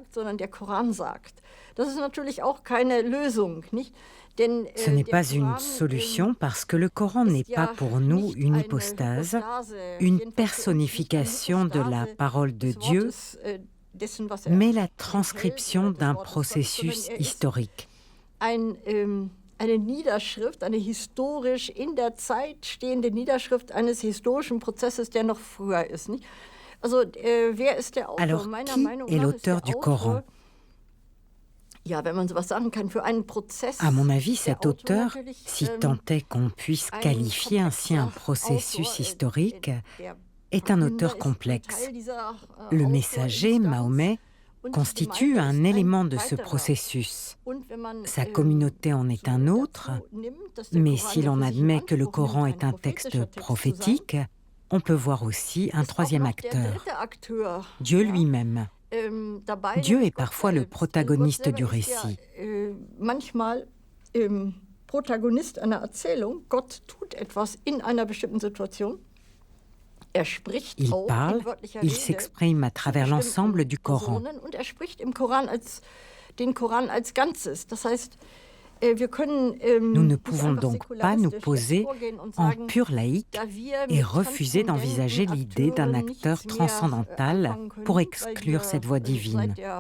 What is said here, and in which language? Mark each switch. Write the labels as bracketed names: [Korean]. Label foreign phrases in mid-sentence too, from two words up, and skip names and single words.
[French] Ce n'est pas une solution parce que le Coran n'est pas pour nous une hypostase, une personnification de la parole de Dieu, mais la transcription d'un processus historique. [German] Eine Niederschrift, eine historisch in der Zeit stehende Niederschrift eines historischen Prozesses, der noch früher ist. Nicht? Also, wer ist der Autor? [French] Alors, qui est l'auteur du Coran? [German] Ja, wenn man sowas sagen kann, für einen Prozess. [French] À mon avis, cet auteur, si tant est qu'on puisse qualifier ainsi un processus historique, est un auteur complexe. Le messager, Mahomet, constitue un élément de ce processus. Sa communauté en est un autre, mais si l'on admet que le Coran est un texte prophétique, on peut voir aussi un troisième acteur, Dieu lui-même. Dieu est parfois le protagoniste du récit. [German] Manchmal Protagonist einer Erzählung. Gott tut etwas in einer bestimmten Situation. [French] Il parle, il s'exprime à travers l'ensemble du Coran. Nous ne pouvons donc pas nous poser en pur laïc et refuser d'envisager l'idée d'un acteur transcendantal pour exclure cette voix divine.